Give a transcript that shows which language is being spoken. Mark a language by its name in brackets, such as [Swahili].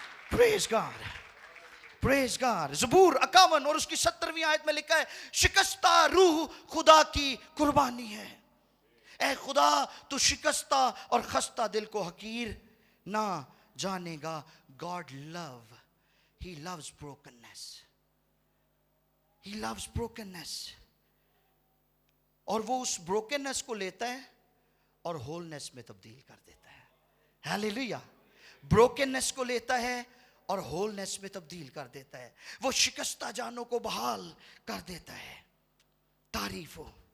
[Urdu] پریز God, پریز God. زبور 51 اور اس کی 70ویں آیت میں لکھا ہے, شکستہ روح خدا کی قربانی ہے. اے خدا, تو شکستہ اور خستہ دل کو حقیر نہ جانے گا. [English] God love, He loves brokenness. He loves brokenness. [Urdu] اور وہ اس brokenness کو لیتا ہے اور wholeness میں تبدیل کر دیتا ہے. ہیلیلویا. brokenness کو لیتا ہے اور ہولنس میں تبدیل کر دیتا ہے. وہ شکستہ جانوں کو بحال کر دیتا ہے. تعریف ہو.